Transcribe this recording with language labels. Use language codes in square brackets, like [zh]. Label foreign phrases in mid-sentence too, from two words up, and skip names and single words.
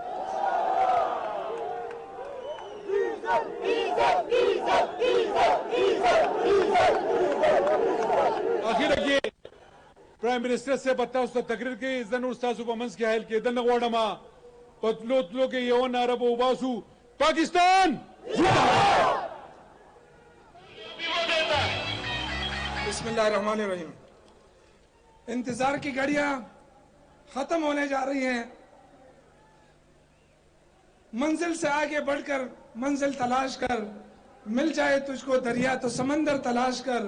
[ps] اخیره کې [en] prime minister [ps] صاحب تاسو ته تقریر کوي. زه نور ستاسو په منځ کې حایل کېدل نه غواړم. په تلو تلو کې یوه ناره به وباسو پاکستان. [ar] بسم اللہ الرحمن الرحیم. [ur] انتظار کی گھڑیاں ختم ہونے جا رہی ہیں. منزل سے آگے بڑھ کر منزل تلاش کر، مل جائے تجھ کو دریا تو سمندر تلاش کر.